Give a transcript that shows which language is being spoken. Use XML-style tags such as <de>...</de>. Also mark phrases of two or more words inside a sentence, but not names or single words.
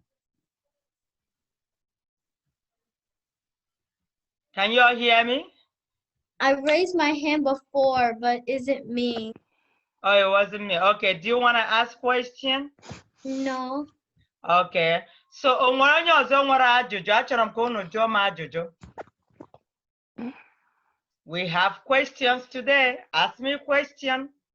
<en>Can you all hear me? I raised my hand before, but is it me? Oh, it wasn't me. Okay, do you want to ask question? No. Okay. So,</en> <ig>onwere onye ọzọ nwere ajụjụ, achọrọ m ka unu jụọ m ajụjụ.</ig> <en>We have questions today. Ask me a question.</en>